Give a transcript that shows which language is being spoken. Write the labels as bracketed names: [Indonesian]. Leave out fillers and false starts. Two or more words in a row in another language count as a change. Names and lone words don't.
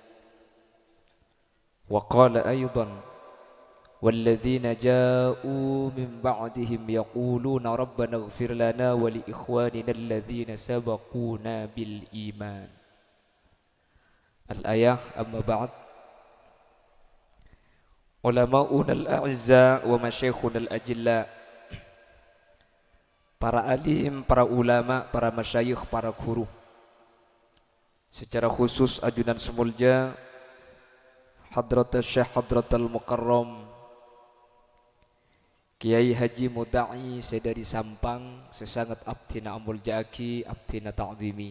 [Arabic] وقال أيضا: والذين جاءوا من بعدهم يقولون ربنا اغفر لنا ولإخواننا الذين سبقونا بالإيمان. الآية. أما بعد، علماؤنا الأعزاء ومشايخنا الأجلاء, [Madurese] para alim, para ulama, para masyayikh, para guru, [Indonesian] secara khusus [Madurese] ajunan semulja Hadratul Syekh Hadratul Mukarram Kiai Haji Mudai sedari Sampang, sesangat abdina amul jaki, abdina ta'zimi.